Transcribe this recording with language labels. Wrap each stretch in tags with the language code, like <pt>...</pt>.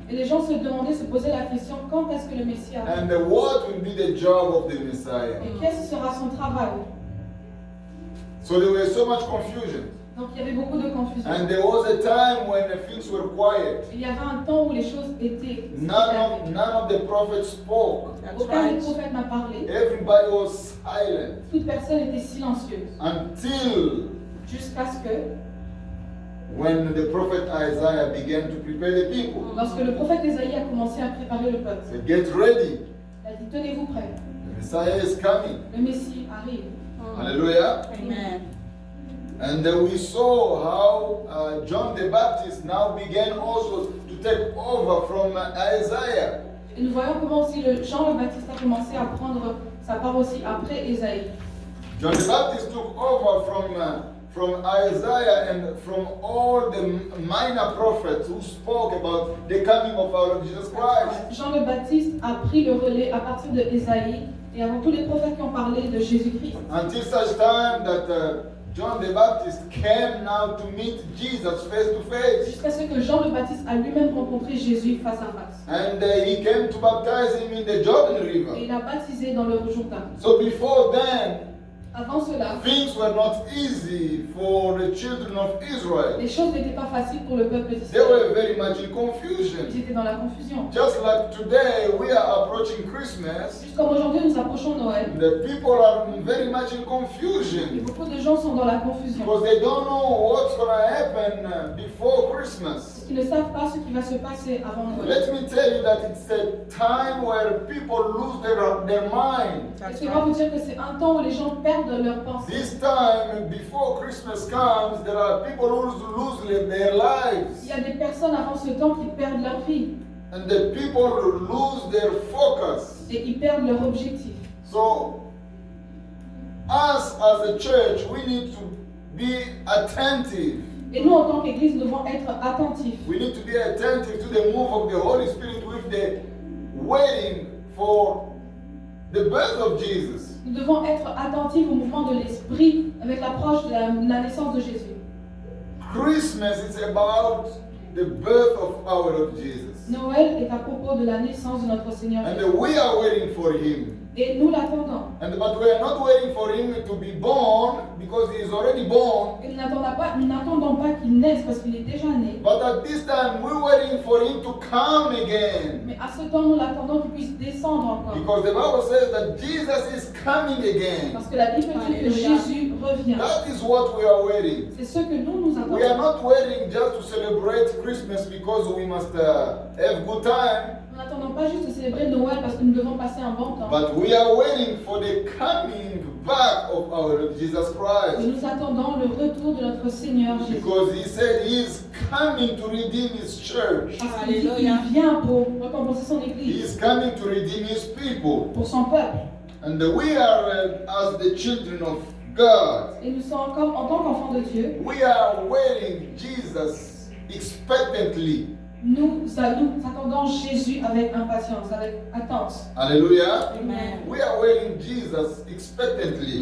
<fr>Et les gens se demandaient, se posaient la question, quand est-ce que le Messie arrive?</fr> <en>And what will be the job of the Messiah?</en> <fr>Et qu'est-ce sera son travail?</fr> <en>So there was so much confusion.</en> <fr>Donc il y avait beaucoup de confusion.</fr> <en>And there was a time when things were quiet.</en> <fr>Il y avait un temps où les choses étaient</fr> <en>None of the prophets spoke.</en> <fr>Aucun des prophètes n'a parlé.</fr> <en>Everybody was silent</en> <fr>Toute personne était silencieuse.</fr> <en>until</en> <fr>Jusqu'à ce que,</fr> <en>when the prophet Isaiah began to prepare the people.</en> <fr>lorsque le prophète Ésaïe a commencé à préparer le peuple,</fr> <en>Said, get ready.</en> <fr>il a dit, tenez-vous prêts,</fr> <en>The Messiah is coming.</en> <fr>le Messie arrive. Hallelujah. Amen.</fr> <en>And we saw how John the Baptist now began also to take over from Isaiah.</en> <fr>Et nous voyons comment aussi Jean le Baptiste a commencé à prendre sa part aussi après Ésaïe.</fr> <en>John the Baptist took over from Isaiah and from all the minor prophets who spoke about the coming of our Lord Jesus Christ.</en> <fr>Jean le Baptiste a pris le relais à partir de Ésaïe et avant tous les prophètes qui ont parlé de Jésus-Christ.</fr> <en>Until such time that John the Baptist came now to meet Jesus face to face.</en> <fr>Jusqu'à ce que Jean le Baptiste a lui-même rencontré Jésus face à face.</fr> <en>And he came to baptize him in the Jordan</en> <fr>Et</fr> <en>River.</en> <fr>il a baptisé dans le Jourdain.</fr> <en>So before then,</en> <fr>Avant cela,</fr> <en>things were not easy for the children of Israel.</en> <fr>les choses n'étaient pas faciles pour le peuple</fr> <en>They</en> <fr>d'Israël.</fr> <en>were very much in</en> <fr>Ils</fr> <en>confusion.</en> <fr>étaient dans la confusion.</fr> <en>Just like today, we are approaching Christmas.</en> <fr>Juste comme aujourd'hui nous approchons Noël,</fr> <en>The people are very much in</en> <fr>et</fr> <en>confusion</en> <fr>beaucoup de gens sont dans la confusion.</fr> <en>because they don't know what's going to happen before Christmas.</en> <fr>Ils ne savent pas ce qui va se passer avant Noël.</fr> <en>Let me tell you that it's a time where people lose their mind.</en> <fr>Laissez-moi vous dire que c'est un temps où les gens perdent leur pensée.</fr> <en>This time, before Christmas comes, there are people who lose their</en> <fr>Il</fr> <en>lives.</en> <fr>y a des personnes avant ce temps qui perdent leur vie</fr> <en>And the people lose their focus.</en> <fr>et ils perdent leur objectif.</fr> <en>So, us as a church, we need to be attentive.</en> <fr>Et nous, en tant qu'Église, nous devons être attentifs.</fr> <en>We need to be attentive to the move of the Holy Spirit with the waiting for the birth of Jesus.</en> <fr>Nous devons être attentifs au mouvement de l'Esprit avec l'approche de la naissance de Jésus.</fr> <en>Christmas is about the birth of our Lord Jesus.</en> <fr>Noël est à propos de la naissance de notre Seigneur Jésus.</fr> <en>And we are waiting for Him.</en> <fr>Et nous l'attendons.</fr> <en>But we are not waiting for Him to be born because He is already born.</en> <fr>Et nous n'attendons pas qu'il naisse parce qu'il est déjà né.</fr> <en>But at this time, we're waiting for Him to come again.</en> <fr>Mais à ce temps, nous l'attendons qu'il puisse descendre encore.</fr> <en>Because the Bible says that Jesus is coming again.</en> <fr>Parce que la Bible dit que Alléluia. Jésus revient.</fr> <en>That is what we are waiting.</en> <fr>C'est ce que nous</fr> <en>We are</en> <fr>attendons.</fr> <en>not waiting just to celebrate Christmas because we must have good time.</en> <fr>Nous n'attendons pas juste de célébrer Noël parce que nous devons passer un bon temps.</fr> <en>But we are waiting for the coming back of our Lord Jesus</en> <fr>Mais</fr> <en>Christ.</en> <fr>nous attendons le retour de notre Seigneur Jésus.</fr> <en>Because He said He is coming to redeem His church.</en> <fr>Parce qu'il dit qu'il Alléluia. vient pour récompenser son</fr> <en>He</en> <fr>Église,</fr> <en>is coming to redeem His people.</en> <fr>pour son peuple.</fr> <en>And we are, as the children of God,</en> <fr>Et nous sommes comme en tant qu'enfants de Dieu,</fr> <en>we are waiting Jesus expectantly.</en> <fr>nous attendons Jésus avec impatience, avec attente. Hallelujah. Amen.</fr> <en>We are waiting Jesus expectantly.</en>